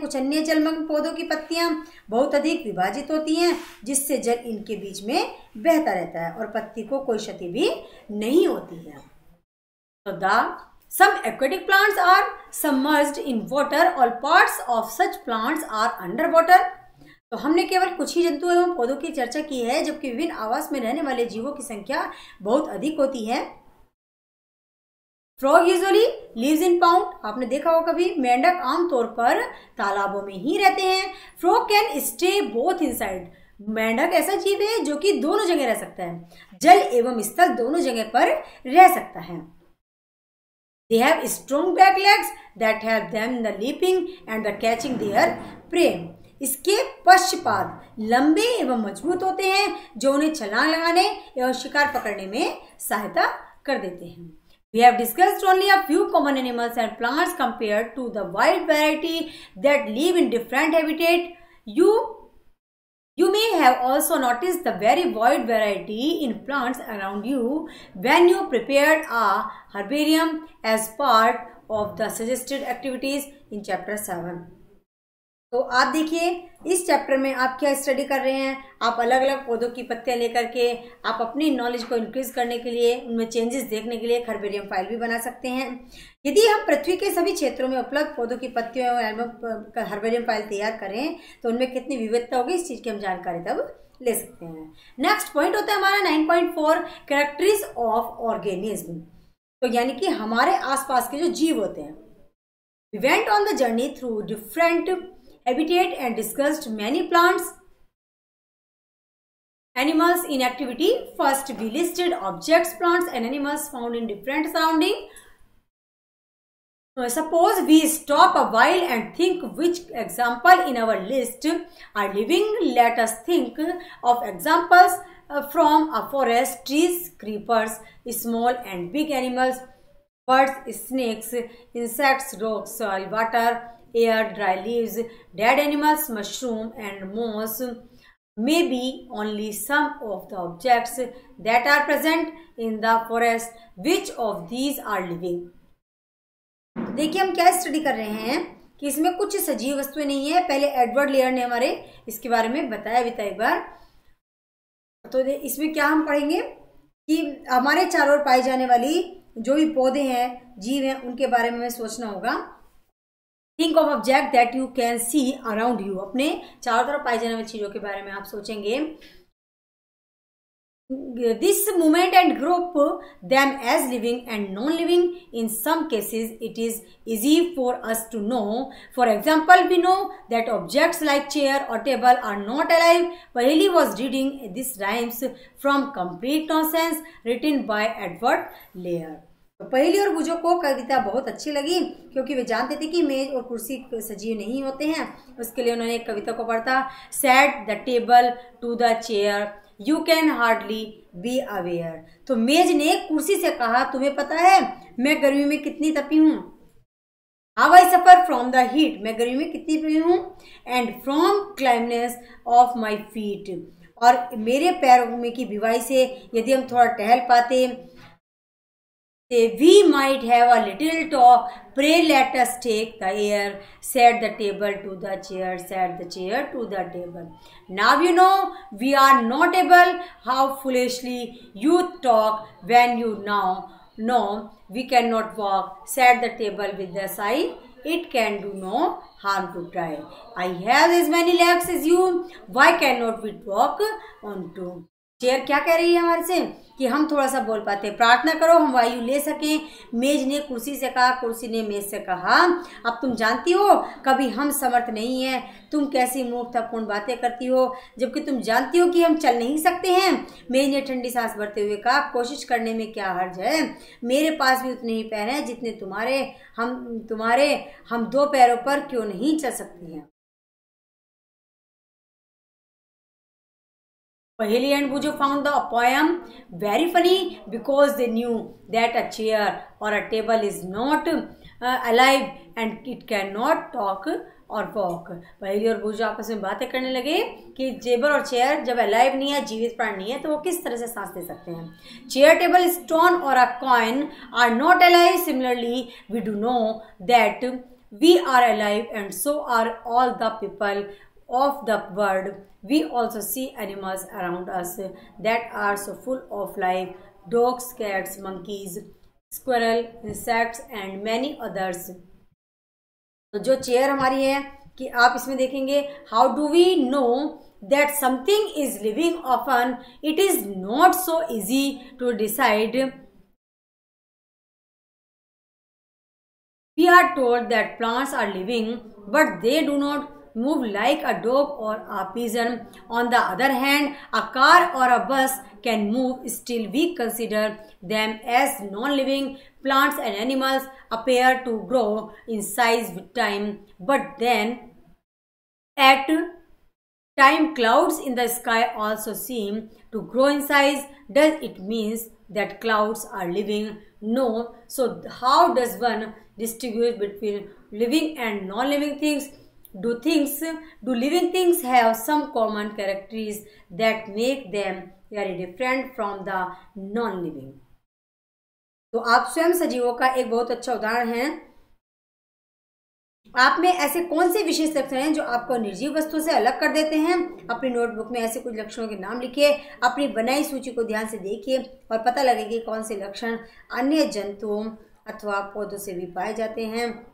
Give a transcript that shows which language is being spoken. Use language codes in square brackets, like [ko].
[hi] कुछ अन्य जलमग्न पौधों की पत्तियां बहुत अधिक विभाजित होती हैं, जिससे जल इनके बीच में बहता रहता है और पत्ती को कोई क्षति भी नहीं होती है। [en] तो some aquatic plants are submerged in water. All parts of such plants are underwater. [hi] तो हमने केवल कुछ ही जंतु एवं पौधों की चर्चा की है, जबकि विभिन्न आवास में रहने वाले जीवों की संख्या बहुत अधिक होती है। [en] Frog usually lives in pond. [hi] आपने देखा हो कभी, मेंढक आमतौर पर तालाबों में ही रहते हैं। [en] Frog can stay both inside. [hi] मेंढक ऐसा जीव है जो कि दोनों जगह रह सकता है, जल एवं स्थल दोनों जगह पर रह सकता है। [en] They have strong back legs that help them in the leaping and the catching their prey. [hi] इसके पश्चपाद लंबे एवं मजबूत होते हैं, जो उन्हें छलांग लगाने एवं शिकार पकड़ने में सहायता कर देते हैं। [en] We have discussed only a few common animals and plants compared to the wide variety that live in different habitat. You may have also noticed the very wide variety in plants around you when you prepared a herbarium as part of the suggested activities in chapter 7. [hi] तो आप देखिए इस chapter में आप क्या study कर रहे हैं। आप अलग अलग पौधों की पत्तियां लेकर के आप अपनी नॉलेज को इंक्रीज करने के लिए, उनमें चेंजेस देखने के लिए हर्बेरियम फाइल भी बना सकते हैं। यदि हम पृथ्वी के सभी क्षेत्रों में उपलब्ध पौधों की पत्तियों एवं हर्बेरियम फाइल तैयार करें तो उनमें कितनी विविधता होगी, इस चीज की हम जानकारी तब ले सकते हैं। नेक्स्ट पॉइंट होता है हमारा 9.4 कैरेक्टरिस्टिक्स ऑफ ऑर्गेनिज्म। तो यानी कि हमारे आसपास के जो जीव होते हैं। [en] We went on the journey through different habitat and discussed many plants, animals in activity. First, we listed objects, plants and animals found in different surroundings. Suppose we stop a while and think which example in our list are living. Let us think of examples from a forest: trees, creepers, small and big animals, birds, snakes, insects, rocks, soil, water, air, dry leaves, dead animals, mushroom and moss. Maybe only some of the objects that are present in the forest. Which of these are living? [hi] देखिए हम क्या study कर रहे हैं कि इसमें कुछ सजीव वस्तुएं नहीं है। पहले एडवर्ड लेयर ने हमारे इसके बारे में बताया भी था एक बार। तो इसमें क्या हम पढ़ेंगे कि हमारे चारों ओर पाई जाने वाली जो भी पौधे हैं, जीव हैं, उनके बारे में हमें सोचना होगा। [en] Think of object that you can see around you. [hi] अपने चारों तरफ पाई जाने वाली चीजों के बारे में आप सोचेंगे। [en] This movement and group them as living and non-living. In some cases, it is easy for us to know. For example, we know that objects like chair or table are not alive. Paheli was reading this rhymes from Complete Nonsense, written by Edward Lear. [hi] पहेली और बुझो को कविता बहुत अच्छी लगी क्योंकि वे जानते थे कि मेज और कुर्सी सजीव नहीं होते हैं। उसके लिए उन्होंने एक कविता को पढ़ा, [en] Set the table to the chair you can hardly be aware. [hi] तो मेज ने कुर्सी से कहा, तुम्हें पता है मैं गर्मी में कितनी तपी हूँ। [en] how I suffer from the heat, [hi] मैं गर्मी में कितनी तपी हूँ। [en] and from clamminess of my feet, [hi] और मेरे पैरों में की भिवाई से यदि हम थोड़ा टहल पाते। [en] We might have a little talk. Pray let us take the air. Said the table to the chair. Said the chair to the table. Now you know we are not able. How foolishly you talk when you now know we cannot walk. Said the table with a sigh. It can do no harm to try. I have as many legs as you. Why cannot we walk on two? [hi] Chair क्या कह रही है हमारे से कि हम थोड़ा सा बोल पाते हैं, प्रार्थना करो हम वायु ले सकें। मेज ने कुर्सी से कहा, कुर्सी ने मेज से कहा, अब तुम जानती हो कभी हम समर्थ नहीं है। तुम कैसी मूर्खतापूर्ण बातें करती हो जबकि तुम जानती हो कि हम चल नहीं सकते हैं। मेज ने ठंडी सांस भरते हुए कहा, कोशिश करने में क्या हर्ज है। मेरे पास भी उतने ही पैर हैं जितने तुम्हारे। हम दो पैरों पर क्यों नहीं चल सकती हैं। [en] Paheli and Bujo found the poem very funny because they knew that a chair or a table is not alive and it cannot talk or walk. [hi] पहेली और बुजो आपस में बातें करने लगे कि टेबल और चेयर जब अलाइव नहीं है, जीवित प्राणी नहीं है, तो वो किस तरह से सांस ले सकते हैं। [en] Chair, table, stone और a coin are not alive. Similarly, we do know that we are alive and so are all the people of the world. We also see animals around us that are so full of life. Dogs, cats, monkeys, squirrel, insects and many others. [hi] तो जो chair हमारी है कि आप इसमें देखेंगे, [en] how do we know that something is living? Often it is not so easy to decide. We are told that plants are living, but they do not move like a dog or a pigeon. On the other hand, a car or a bus can move. Still, we consider them as non-living. Plants and animals appear to grow in size with time, but then at time clouds in the sky also seem to grow in size. Does it mean that clouds are living? No. So how does one distinguish between living and non-living things? Do living things have some common characteristics that make them very different from the non-living? [hi] तो आप स्वयं सजीवों का एक बहुत अच्छा उदाहरण है। आप में ऐसे कौन से विशेष लक्षण हैं जो आपको निर्जीव वस्तु से अलग कर देते हैं? अपनी नोटबुक में ऐसे कुछ लक्षणों के नाम लिखिए, अपनी बनाई सूची को ध्यान से देखिए और पता लगे कि कौन से लक्षण अन्य जंतुओं अथवा पौधों से भी पाए जाते हैं।